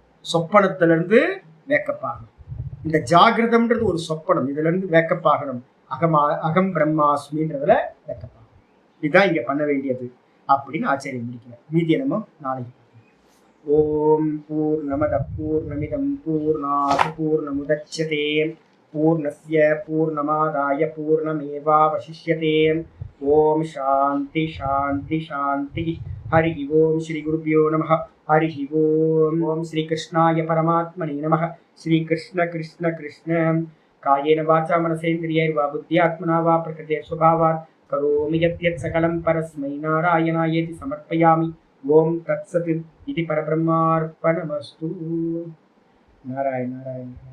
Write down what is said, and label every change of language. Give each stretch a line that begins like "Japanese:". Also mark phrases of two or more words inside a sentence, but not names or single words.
Tamil: சொப்பனத்துல இருந்து வேக்கப் ஆகணும். இந்த ஜாகிரதம்ன்றது ஒரு சொப்பனம், இதுல இருந்து வேக்கப் ஆகணும். அகம் பிரம்மாஸ்மின்றதுல வேக்கப் ஆகணும். இதுதான் இங்க பண்ண வேண்டியது அப்படின்னு ஆச்சரியம் முடிக்கிறேன். மீதியை நம்ம நாளைக்கு.
Sanskrit: ॐ पूर्णमदः पूर्णमिदं पूर्णात् पूर्णमुदच्यते पूर्णस्य पूर्णमादाय पूर्णमेवावशिष्यते. ओम् शान्तिः शान्तिः शान्तिः. हरि ओम् श्री गुरुभ्यो नमः हरि ओम्. ओम् श्री कृष्णाय परमात्मने नमः. ஸ்ரீ கிருஷ்ண கிருஷ்ண கிருஷ்ண. कायेन वाचा मनसेन्द्रियैर्वा बुद्ध्यात्मना वा प्रकृतेः स्वभावात् करोमि यद्यत् सकलं परस्मै नारायणायेति समर्पयामि. ओम् तत्सत् इति परब्रह्मार्पणमस्तु. நாராயண நாராயண.